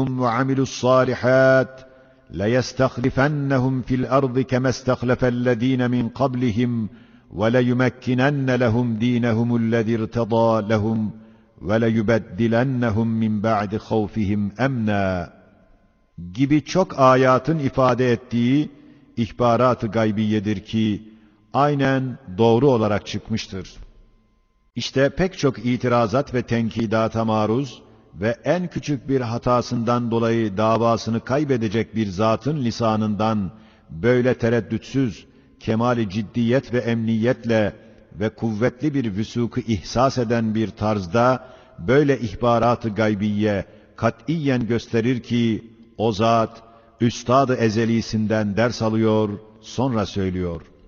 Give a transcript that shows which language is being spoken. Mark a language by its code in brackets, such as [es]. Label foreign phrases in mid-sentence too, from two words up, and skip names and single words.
[ar] وَعَمِلُوا الصَّالِحَاتِ لَيَسْتَخْلِفَنَّهُمْ فِي الْأَرْضِ كَمَا اسْتَخْلَفَ الَّذِينَ مِنْ قَبْلِهِمْ وَلَيُمَكِّنَنَّ لَهُمْ دِينَهُمُ الَّذِي ارْتَضَىٰ لَهُمْ وَلَيُبَدِّلَنَّهُمْ مِنْ بَعْدِ خَوْفِهِمْ أَمْنًا [tr] gibi çok ayatın ifade ettiği ihbarat-ı gaybiyedir ki aynen doğru olarak çıkmıştır. İşte pek çok itirazat ve tenkidata maruz ve en küçük bir hatasından dolayı davasını kaybedecek bir zatın lisanından böyle tereddütsüz, kemali ciddiyet ve emniyetle ve kuvvetli bir vüsuku ihsas eden bir tarzda böyle ihbarat-ı gaybiye katiyen gösterir ki o zat üstad-ı ezelisinden ders alıyor, sonra söylüyor.